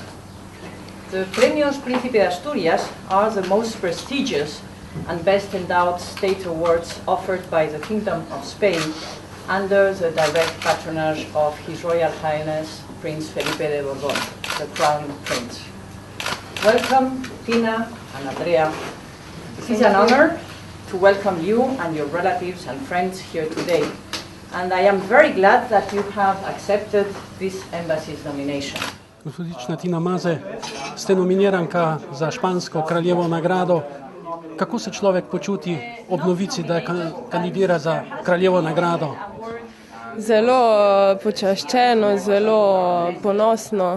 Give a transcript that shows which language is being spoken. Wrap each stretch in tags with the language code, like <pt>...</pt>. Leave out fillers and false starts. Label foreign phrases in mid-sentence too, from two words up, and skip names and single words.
<en>The Premios Príncipe de Asturias are the most prestigious and best endowed state awards offered by the Kingdom of Spain under the direct patronage of His Royal Highness Prince Felipe de Borbón, the Crown Prince. Welcome, Tina and Andrea. It is an honor to welcome you and your relatives and friends here today, and I am very glad that you have accepted this embassy's nomination.</en> <sl>Gospodična Tina Maze, ste nominiranka za špansko kraljevo nagrado. Kako se človek počuti ob novici, da kandidira za kraljevo nagrado? Zelo počaščeno, zelo ponosno.</sl>